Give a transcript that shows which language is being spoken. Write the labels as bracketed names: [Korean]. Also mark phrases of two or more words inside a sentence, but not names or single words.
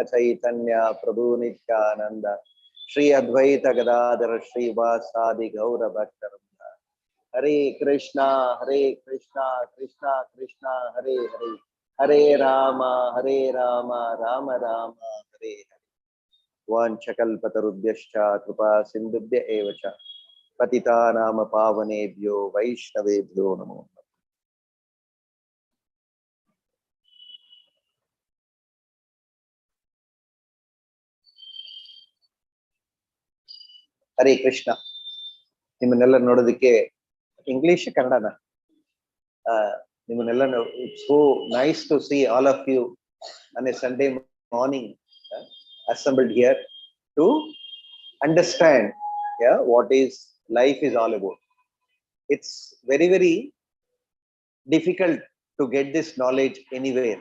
[Sanskrit] चैतन्य प्रभु नित्यानन्द श्री अद्वैत गदाधर श्री वासादि गौर भक्तवृन्द हरे कृष्ण कृष्ण कृष्ण हरे हरे हरे राम राम राम हरे हरे वाञ्छाकल्पतरुभ्यश्च कृपा सिन्धुभ्य एवच पतितानां पावनेभ्यो वैष्णवेभ्यो नमो. हरे कृष्ण. [Kannada] ನಿಮ್ಮನ್ನೆಲ್ಲ ನೋಡೋದಕ್ಕೆ ಇಂಗ್ಲಿಷ್ ಕನ್ನಡನ ನಿಮ್ಮನ್ನೆಲ್ಲ [English] it's so nice to see all of you on a Sunday morning assembled here to understand what is life is all about. It's very, very difficult to get this knowledge anywhere.